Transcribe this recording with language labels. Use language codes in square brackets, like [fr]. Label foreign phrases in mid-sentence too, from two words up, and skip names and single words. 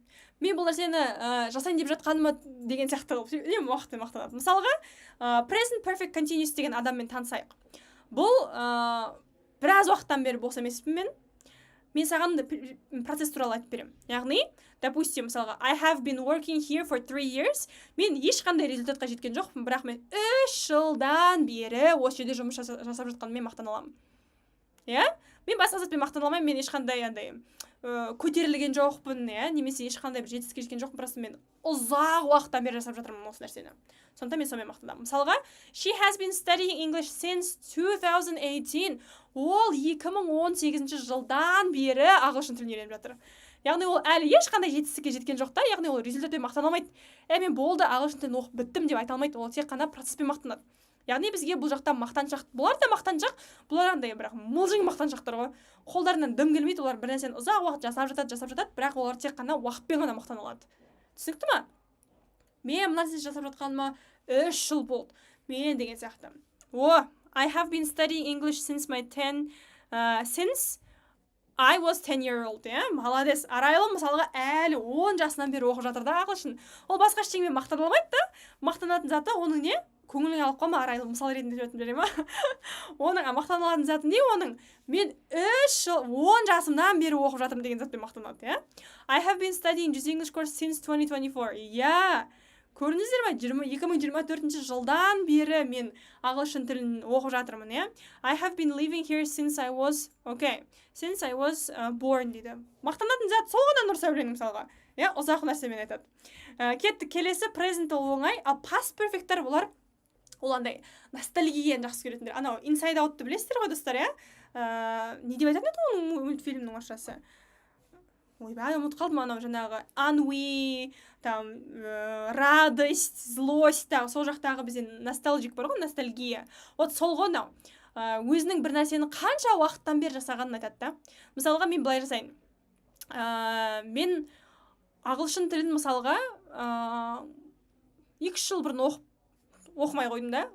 [kk] Мен бұл нәрсені жасайын деп жатқаныма деген сияқты қылып уақытпен мақтанады. Мысалға, [en] present perfect continuous [kk] деген адаммен танысайық. Бұл біраз уақыттан бері бос емеспін мен саған процесс туралы айтып беремін. Яғни, допустим, мысалға, [en] I have been working here for 3 years. [kk] Мен ешқандай результатқа жеткен жоқпын, бірақ мен 3 жылдан бері осы жерде жұмыс жасап жатқаныммен мақтана аламын. Иә? Мен басқа затпен мақтана алмаймын, мен ешқандай көтерілген жоқпын, немесе ешқандай бір жетістікке жеткен жоқпын, просто мен ұзақ уақыттан бері жасап жатырмын осы нәрсені. Сондықтан мен сонымен мақтанамын. Мысалға, [en] she has been studying English since 2018. [kk] Ол 2018 жылдан бері ағылшын тілін үйреніп жатыр. Яғни ол әлі ешқандай жетістікке жеткен жоқ та, яғни ол результатпен мақтана алмайды. Мен болды, ағылшын тілін оқып біттім деп айта алмайды. Ол тек қана процеспен мақтанады. Яғни бізге бұл жақта мақтаншақ, бұлар да мақтаншақ, бұлар андай бірақ мылжың мақтаншақтар ғой. Қолдарынан дым келмейді, олар бір нәрсені ұзақ уақыт жасап жатады, бірақ олар тек қана уақытпен ғана мақтана алады. Түсінікті ма? Мен мына нәрсені жасап жатқаныма 3 жыл болды. Мен деген сияқты. [en] I have been studying English since I was 10 year old, [kk] Молодец. Арайлым мысалға әлі 10 жасынан бері оқып жатыр да ағылшын. Ол басқа ештеңемен мақтана алмайды да. Мақтанатын заты оның не? Көңілің алып қалма, арайлым мысал ретінде өтіп бере ма? Оның мақтана алатын заты не? Оның мен 3 жыл 10 жасымнан бері оқып жатырмын деген затпен мақтанады, [en] I have been studying English course since 2024. [kk] Көрдіңіздер ме? 2024 жылдан бері мен ағылшын тілін оқып жатырмын, [en] I have been living here since I was born дейді. [kk] Мақтанатын зат сол ғана Нұр Сәуленің мысалға. Ұзақ нәрсемен айтады. Кетті, келесі present ол оңай, ал [en] past perfecттер [kk] бұлар ол андай ностальгияны жақсы көретіндер. Анау Inside Out'ты білесіздер ғой, достар, не деп айтатын еді оның мультфильмнің орысшасы? Ойбай, ұмытып қалдым, анау жаңағы ennui, [ru] радость, злость, [kk] сол жақтағы бізде ностальгик бар ғой, ностальгия. Вот сол ғой анау. Өзінің бір нәрсені қанша уақыттан бері жасағанын айтады да. Мысалға мен былай жасайын. Мен ағылшын тілін мысалға 2 жыл бұрын оқымай қойдым да.